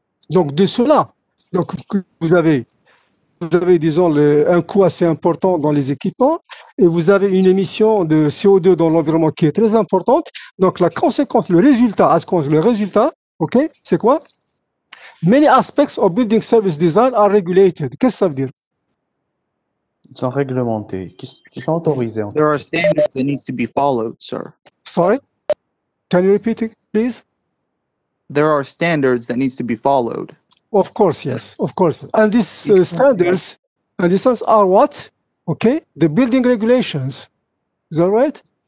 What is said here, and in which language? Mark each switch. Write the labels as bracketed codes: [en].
[fr] Donc, de cela, donc, vous avez, disons, un coût assez important dans les équipements et vous avez une émission de CO2 dans l'environnement qui est très importante. Donc, la conséquence, le résultat, ok, c'est quoi? [en] Many aspects of building service design are regulated. [fr] Qu'est-ce que ça veut dire? Ils sont réglementés, qui sont autorisés. En fait. [en] There are standards that needs to be followed, sir. Sorry? Can you repeat it, please? There are standards that needs to be followed. Of course, yes, of course. And these standards are what? Okay, the building regulations. Is that right?